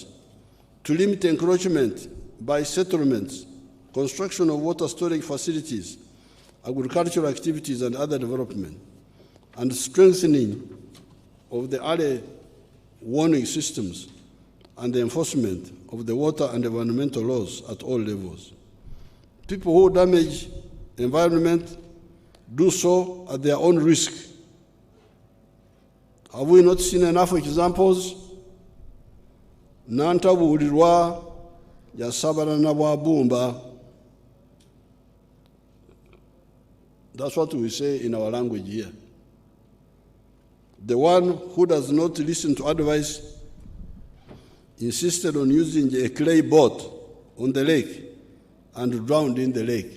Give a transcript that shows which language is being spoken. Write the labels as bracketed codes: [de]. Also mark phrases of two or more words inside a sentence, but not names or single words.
[en] To limit encroachment by settlements, construction of water storage facilities, agricultural activities, and other development, and strengthening of the early warning systems and the enforcement of the water and environmental laws at all levels. People who damage the environment do so at their own risk. Have we not seen enough examples? [lg] Nantabuulirwa yasabana na bwabumba. [en] That's what we say in our language here. The one who does not listen to advice insisted on using a clay boat on the lake and drowned in the lake.